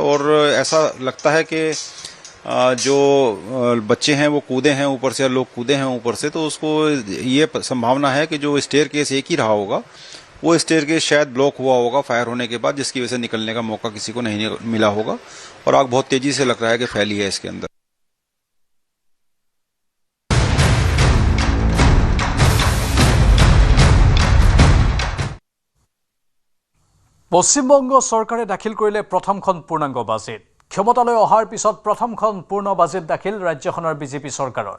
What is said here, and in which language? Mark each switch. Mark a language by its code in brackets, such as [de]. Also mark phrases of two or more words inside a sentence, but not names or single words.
[hi] और ऐसा लगता है कि जो बच्चे हैं वो कूदे हैं ऊपर से, लोग कूदे हैं ऊपर से, तो उसको ये संभावना है कि जो स्टेयरकेस एक ही रहा होगा, वो स्टेयरकेस शायद ब्लॉक हुआ होगा फायर होने के बाद, जिसकी वजह से निकलने का मौका किसी को नहीं मिला होगा, और आग बहुत तेज़ी से लग रहा है कि फैली है इसके अंदर। [as] পশ্চিমবংগ চৰকাৰে দাখিল কৰিলে প্ৰথমখন পূৰ্ণাংগ বাজেট। ক্ষমতালৈ অহাৰ পিছত প্ৰথমখন পূৰ্ণ বাজেট দাখিল ৰাজ্যখনৰ বিজেপি চৰকাৰৰ।